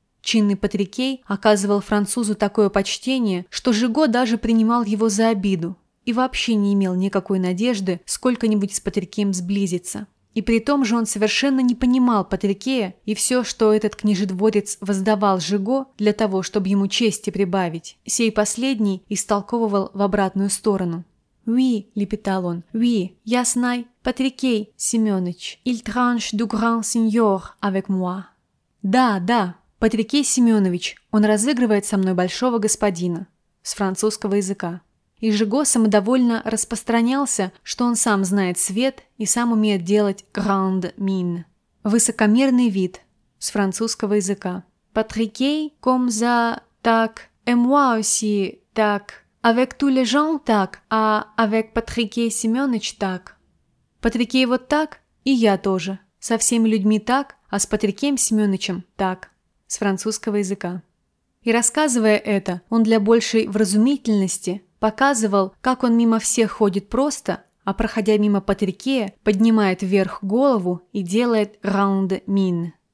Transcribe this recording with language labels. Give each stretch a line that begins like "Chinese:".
Russian: Чинный Патрикей оказывал французу такое почтение, что Жиго даже принимал его за обиду и вообще не имел никакой надежды сколько-нибудь с Патрикеем сблизиться. И при том же он совершенно не понимал Патрикея и все, что этот княжедворец воздавал Жиго для того, чтобы ему чести прибавить, сей последний истолковывал в обратную сторону.
French: «Oui», –
Russian: лепетал он,
French: – «oui,
Russian: я знаю, Патрикей Семенович,
French: il tranche du grand seigneur avec moi».
Russian: «Да, да, Патрикей Семенович, он разыгрывает со мной большого господина» с французского языка. И Жиго самодовольно распространялся, что он сам знает свет и сам умеет делать
French: «grand mine»
Russian: – «высокомерный вид» с французского языка.
French: «Patrickey, comme ça, так, et moi aussi, так, avec tous les gens,
Russian: так, а
French: avec Patrickey Семёныч, так».
Russian: «Patrickey вот так, и я тоже. Со всеми людьми так, а с Патрикеем Семёнычем так» – с французского языка. И рассказывая это, он для большей вразумительности – показывал, как он мимо всех ходит просто, а проходя мимо Патрикея, поднимает вверх голову и делает «ранд мин».